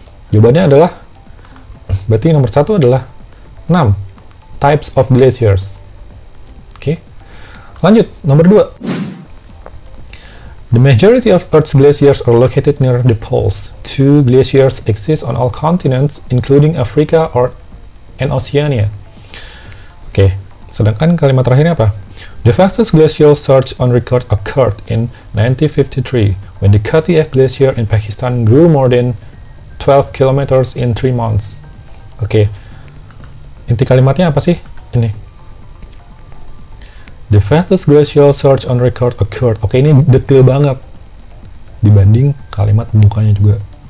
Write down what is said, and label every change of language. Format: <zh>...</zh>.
<id>Jawabannya adalah, berarti nomor 1 adalah</id> <en>6 types of glaciers.</en> <id>Oke, lanjut nomor 2.</id> <en>The majority of Earth's glaciers are located near the poles. 2 glaciers exist on all continents, including Africa and Oceania.</en> <id>Oke, sedangkan kalimat terakhirnya apa?</id> <en>The fastest glacial surge on record occurred in 1953, when the Katiak Glacier in Pakistan grew more than 12 kilometers in 3 months.</en> <id>Oke, inti kalimatnya apa sih? Ini.</id> <en>The fastest glacial surge on record occurred.</en> <id>Oke, ini detail banget dibanding kalimat pembukanya juga.</id>